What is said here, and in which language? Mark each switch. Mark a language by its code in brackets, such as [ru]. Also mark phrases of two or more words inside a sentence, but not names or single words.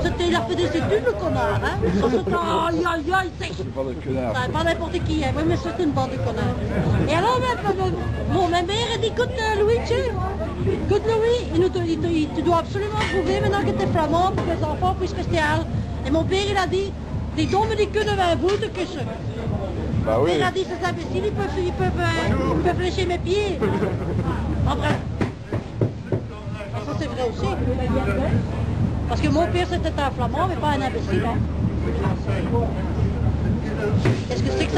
[fr] Il a fait des études, le connard, hein. Ça, c'était aïe, c'est pas de connard. Pas n'importe qui, hein. Oui, mais c'était une bande de connards. Et alors, ma mère a dit, écoute Louis, tu dois absolument prouver maintenant que tu es flamand pour que les enfants puissent rester à Halle. Et mon père, il a dit, [nl] die domme die kunnen wij voeten kussen. [fr] Bah oui. Il a dit, ces imbéciles, ils peuvent lécher mes pieds. En bref. Ça c'est vrai aussi. Parce que mon père c'était un flamand, mais pas un imbécile. Hein. Qu'est-ce que c'est que ça?